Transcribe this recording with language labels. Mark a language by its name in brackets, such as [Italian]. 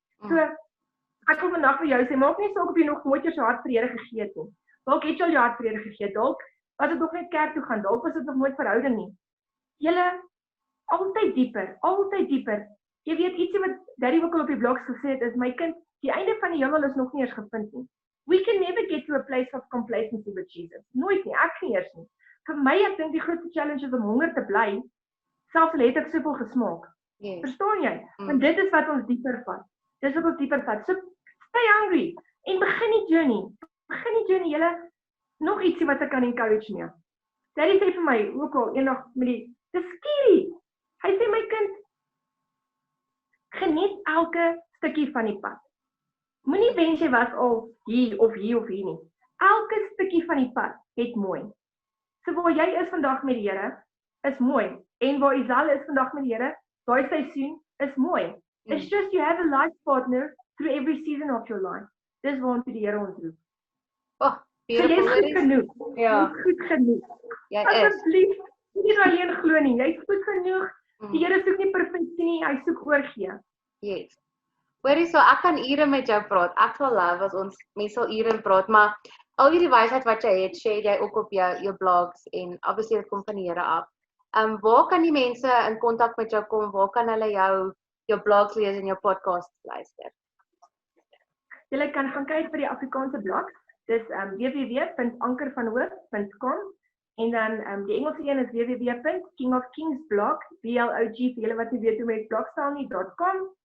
[Afrikaans] So, ek wil vandag vir jou sê, maak nie saak of jy nog nooit jou hart vir die Here gegee het nie. Dalk het jy al jou hart vir die Here gegee, dalk was dit nog net kerk toe gaan, dalk was dit nog nooit verhouding nie. Julle, altyd dieper. Jy weet, ietsie wat Daddy ook al op die blogs gesê het, is my kind, die einde van die hemel is nog nie eens gevind nie. [English] We can never get to a place of complacency with Jesus. [Afrikaans] Nooit nie, ek nie eers nie. Vir my, ek dink die grootste challenge is om honger te bly, selfs al het ek soveel gesmaak. Verstaan jy? Want dit is wat ons dieper vat. Dis wat ons dieper vat. So, [English] stay hungry [Afrikaans] en begin die journey. Julle, nog ietsie wat ek kan encourage mee. Daddy sê vir my, ook al eendag met dis skie. Hy sê my kind, geniet elke stukkie van die pad. Moenie wens jy was al hier of hier nie. Elke stukkie van die pad het mooi. So waar jy is vandag met die Here, is mooi. En waar Isel is vandag met die Here, daai seisoen is mooi. [English] It's just you have a life partner through every season of your life. [Afrikaans] Dis waartoe die Here ons roep. So jy is goed genoeg. Ja. Goed genoeg. Jy is. Asseblief, nie alleen glo nie. Jy is goed genoeg. Die Here soek nie perfeksie nie, hy soek oorgee. [English] Yes. [Afrikaans] Hoorie, so ek kan ure met jou praat. Ek sal love as ons mense sal ure praat, maar al hierdie wysheid wat jy het, share jy ook op jou blogs en obviously dit kom van die Here af. Waar kan die mense in kontak met jou kom? Waar kan hulle jou blogs lees en jou podcasts luister? Julle kan gaan kyk vir die Afrikaanse blog. Dis www.ankervanhoop.com en dan die Engelse een is www.kingofkingsblog, blog vir julle wat nie weet hoe met blogstaal nie.com.